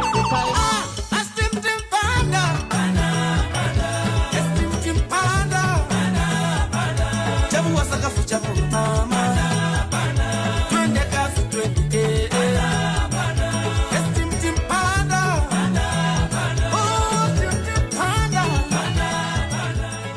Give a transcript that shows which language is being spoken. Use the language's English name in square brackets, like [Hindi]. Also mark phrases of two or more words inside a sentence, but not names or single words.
[English] Ah, I stepped in panda. Panda, panda. I stepped in panda. Panda, panda. [Swahili] Jabu wasaka fu jabu mama. [English] Panda, panda. [Swahili] Twende kafu, twende, eh, eh. [English] I stepped in panda. Panda, panda. Oh, stepped in panda. Panda, panda.